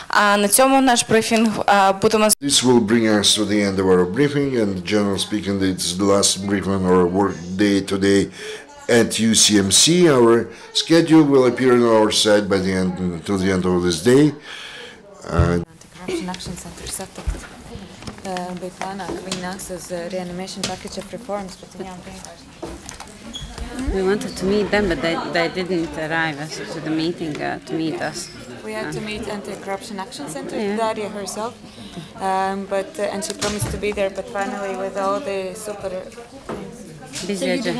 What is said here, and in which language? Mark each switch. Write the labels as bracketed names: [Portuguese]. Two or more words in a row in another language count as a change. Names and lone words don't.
[English] This will bring us to the end of our briefing, and generally speaking, it's the last briefing or work day today at UCMC. Our schedule will appear on our site by the end of this day. [Latvian] Anti-Corruption Action Center satapt. Bija plānā, ka viņi nāks uz [English] reanimation package of reforms, [Latvian] bet viņām vienkārši. [English] We wanted to meet them, but they didn't arrive to the meeting to meet us. We we had to meet Anti-Corruption Action Center, Yeah. Daria herself, and she promised to be there, but finally with all the super... Busy you agenda.